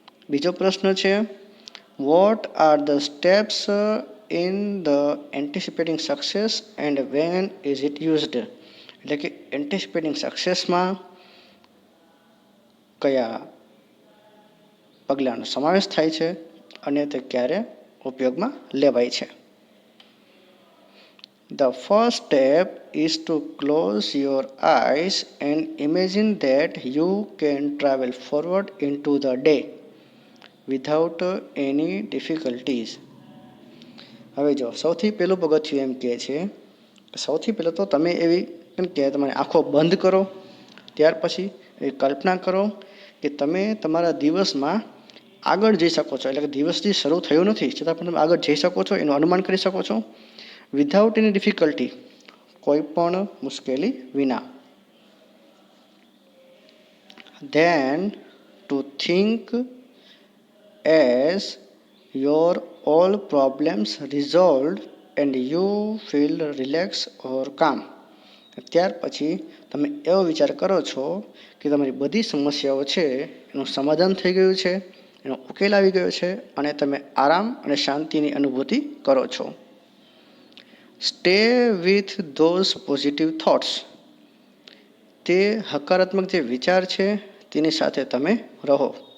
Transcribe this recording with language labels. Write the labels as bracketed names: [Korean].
[Gujarati] બીજો પ્રશ્ન છે, [English] What are the steps in the anticipating success and when is it used? [Gujarati] એટલે કે એન્ટિસિપેટિંગ સક્સેસમાં કયા પગલાંનો સમાવેશ થાય છે અને તે ક્યારે ઉપયોગમાં લેવાય છે. [English] The first step is to close your eyes and imagine that you can travel forward into the day without any difficulties. [Gujarati] હવે જો સૌથી પહેલું પગથિયું એમ કહે છે કે સૌથી પહેલાં તો તમે એવી એમ કે તમારી આંખો બંધ કરો, ત્યાર પછી એવી કલ્પના કરો કે તમે તમારા દિવસમાં આગળ જઈ શકો છો. એટલે કે દિવસથી શરૂ થયો નથી છતાં પણ તમે આગળ જઈ શકો છો, એનું અનુમાન કરી શકો છો [English] without any difficulty, [Gujarati] કોઈ પણ મુશ્કેલી વિના. [English] Then to think as your all problems resolved and you feel relaxed or calm. [Gujarati] ત્યાર પછી તમે એવો વિચાર કરો છો કે તમારી બધી સમસ્યાઓ છે એનું સમાધાન થઈ ગયું છે, એનો ઉકેલ આવી ગયો છે અને તમે આરામ અને શાંતિની અનુભૂતિ કરો છો. [English] Stay with those positive thoughts. [Gujarati] તે હકારાત્મક જે વિચાર છે તેની સાથે તમે રહો.